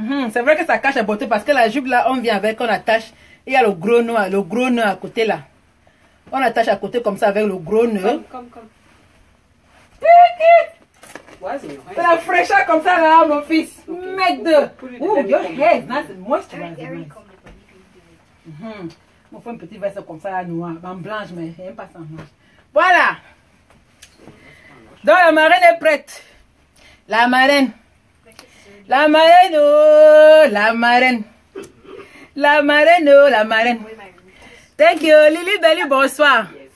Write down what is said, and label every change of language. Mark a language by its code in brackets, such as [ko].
[fr] C'est vrai que ça cache la beauté parce que la jupe là, on vient avec, on attache. Il y a le gros nœud à côté là. On attache à côté comme ça avec le gros nœud. Comme. C'est la fraîcheur comme ça là, mon fils. Mec de. [en] Ouh, your hair is not moisturized. [fr] On fait une petite veste comme ça là, noire. En blanche, mais j'aime pas ça en blanche. Voilà. Donc la marraine est prête. La marraine. La marraine, oh, la marraine. La marraine, oh, la marraine. [en] Thank you, [fr] Lily Belly, bonsoir.